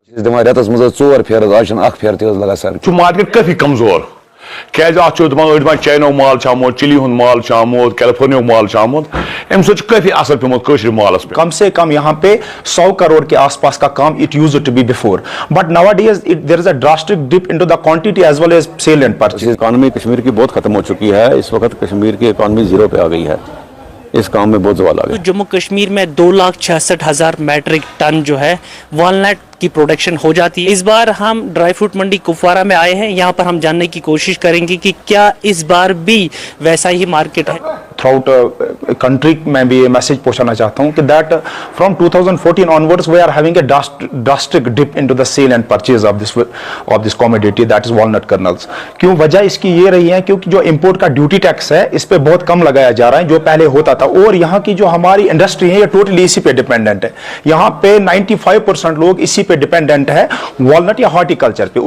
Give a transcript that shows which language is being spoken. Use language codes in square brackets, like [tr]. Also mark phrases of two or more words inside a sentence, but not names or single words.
[ks] रेतस मज 4 फेर आज फेर तगा सर मार्केट काफी कमजोर क्या अड़ान चाइनो माल आमुत चिली हुंद माल आमुत कैलिफोर्निया माल आमुत अम काफी असर पेमुत मालस पे [hi] कम से कम यहाँ पे 100 करोड़ के आसपास का काम [en] It used to be before but nowadays there is a drastic dip into the quantity as well as sale and purchase. [hi] इकॉनमी कश्मीर की बहुत खत्म हो चुकी है। इस वक्त कश्मीर की इकॉनमी जीरो पे आ गई है। इस काम में बहुत जवाल आ गया। जम्मू कश्मीर में 2,66,000 [en] metric ton [hi] जो है वॉलनट की प्रोडक्शन हो जाती है। इस बार हम [en] dry fruit [hi] मंडी कुपवारा में आए हैं। यहाँ पर हम जानने की कोशिश करेंगे कि क्या इस बार भी वैसा ही मार्केट है। [en] throughout country [hi] मैं भी ये मैसेज पहुंचाना चाहता हूँ कि [en] that from 2014 onwards we are having a drastic dip into the sale and purchase of this commodity that is walnut kernels. [hi] क्यों वजह इसकी ये रही है क्योंकि जो इंपोर्ट का [en] duty tax [hi] है इस पे बहुत कम लगाया जा रहा है जो पहले होता था और यहाँ की जो हमारी इंडस्ट्री है ये टोटली इसी पे डिपेंडेंट है। यहाँ पे 95% लोग इसी पे डिपेंडेंट है वॉलनट या हॉर्टिकल्चर पे।